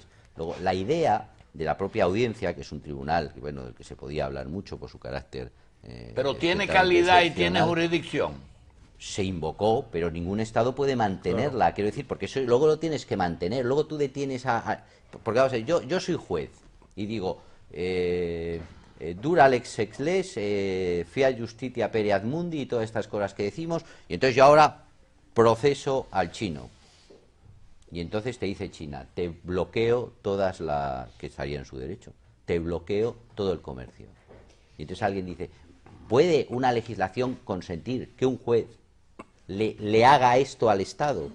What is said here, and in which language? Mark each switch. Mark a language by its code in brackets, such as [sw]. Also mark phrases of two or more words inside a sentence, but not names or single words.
[es] Luego, la idea de la propia audiencia, que es un tribunal, bueno, del que se podía hablar mucho por su carácter... pero tiene calidad y tiene jurisdicción. Se invocó, pero ningún Estado puede mantenerla, quiero decir, porque eso luego lo tienes que mantener, luego tú detienes porque vamos a ver, yo soy juez y digo... [la] dura lex ex lex, fiat justitia per ad mundi [es] y todas estas cosas que decimos, y entonces yo ahora proceso al chino. Y entonces te dice China, te bloqueo todas las... que estaría en su derecho, te bloqueo todo el comercio. Y entonces alguien dice, ¿puede una legislación consentir que un juez le haga esto al Estado?